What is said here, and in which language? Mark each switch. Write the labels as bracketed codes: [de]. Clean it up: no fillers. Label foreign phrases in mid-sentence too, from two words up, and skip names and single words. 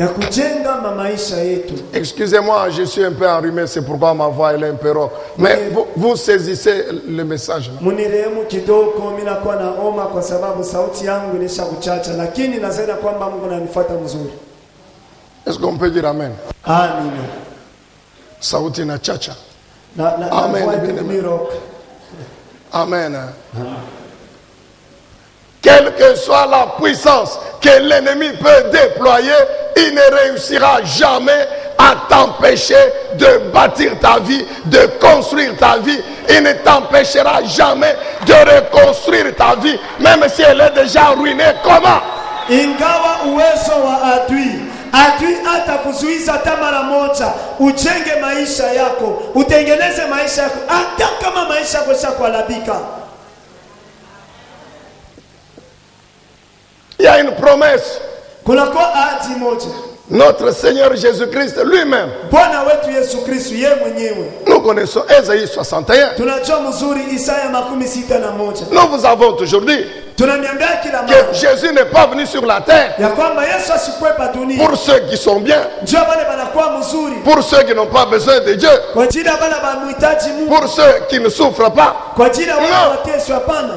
[fr] Excusez-moi, je suis un peu enrhumé, c'est pourquoi ma voix elle est un peu rauque. Mais vous saisissez le message. Est-ce qu'on peut dire Amen? [sw] Sauti na chacha. [fr] Amen. Amen. Quelle que soit la puissance que l'ennemi peut déployer, il ne réussira jamais à t'empêcher de bâtir ta vie, de construire ta vie. Il ne t'empêchera jamais de reconstruire ta vie, même si elle est déjà ruinée. Comment? [sw] Ingawa uwezo wa adui atakuzuiza hata mara moja ujenge maisha yako, utengeneze maisha yako, hata kama maisha yako yashakuharibika. [fr] Il y a une promesse. [sw] Kunakuwa ahadi moja. [fr] Notre Seigneur Jésus-Christ lui-même. [sw] Bwana wetu Yesu Kristo yeye mwenyewe. [fr] Nous connaissons Ésaïe 61. [sw] Tunajua mzuri Isaya 61. [fr] Nous vous avons toujours dit que Jésus n'est pas venu sur la terre pour ceux qui sont bien, pour ceux qui n'ont pas besoin de Dieu, pour ceux qui ne souffrent pas. Non.